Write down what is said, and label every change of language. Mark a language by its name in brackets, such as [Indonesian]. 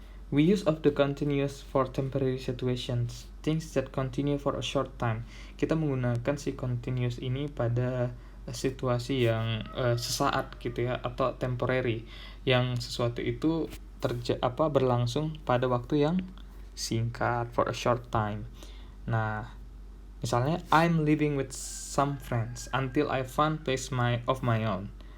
[English] We use of the continuous for temporary situations, things that continue for a short time. [Indonesian] Kita menggunakan si continuous ini pada situasi yang sesaat gitu ya, atau temporary, yang sesuatu itu berlangsung pada waktu yang singkat, [English] for a short time. [Indonesian] Nah, misalnya [English] I'm living with some friends until I find place of my own.